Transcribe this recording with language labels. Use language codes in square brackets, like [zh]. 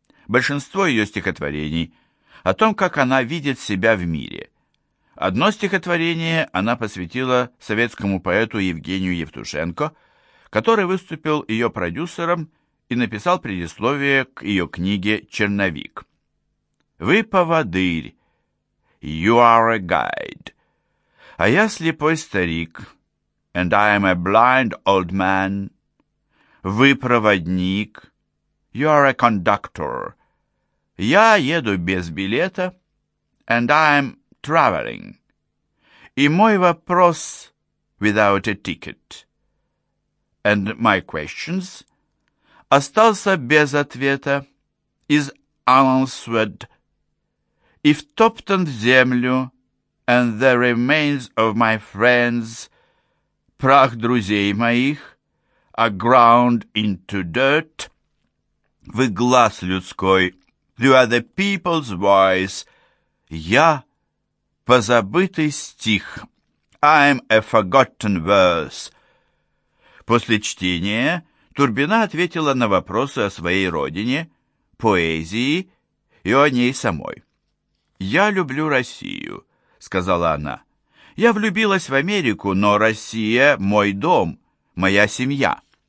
[ru] Большинство ее стихотворений о том, как она видит себя в мире. Одно стихотворение она посвятила советскому поэту Евгению Евтушенко, который выступил ее продюсером и написал предисловие к ее книге «Черновик». «Вы поводырь, [en] you are a guide, [ru] а я слепой старик, [en] and I am a blind old man. [ru] Вы проводник, [en] you are a conductor, [ru] я еду без билета, [en] and I am traveling. [ru] И мой вопрос [en] without a ticket. And my questions [ru] остался без ответа, [en] is unanswered. [ru] И втоптан в землю [en] and the remains of my friends, [ru] прах друзей моих, [en] are ground into dirt. [ru] Вы глаз людской, [en] you are the people's voice. [ru] Я позабытый стих, [en] I am a forgotten verse. [ru] После чтения Турбина ответила на вопросы о своей родине, поэзии и о ней самой. «Я люблю Россию», — сказала она. «Я влюбилась в Америку, но Россия — мой дом, моя семья».